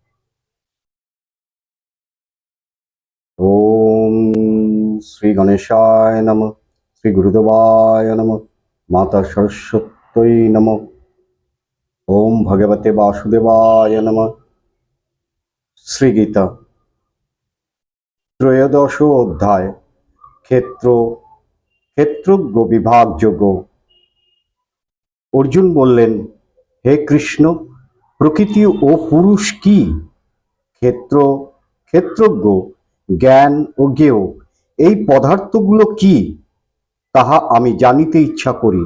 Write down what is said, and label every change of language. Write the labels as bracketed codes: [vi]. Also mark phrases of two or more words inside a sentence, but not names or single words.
[sa] ॐ श्री गणेशाय नमः, श्री गुरुदेवाय नमः, माता सरस्वत्यै नमः। ओम भगवते वासुदेवाय नमः। श्री गीता त्रयोदश अध्याय ক্ষেত্রজ্ঞ বিভাগযোগ্য। [bn] অর্জুন বললেন, হে কৃষ্ণ, প্রকৃতি ও পুরুষ কি? ক্ষেত্রজ্ঞ, জ্ঞান ও জ্ঞেয় এই পদার্থগুলো কি, তাহা আমি জানিতে ইচ্ছা করি।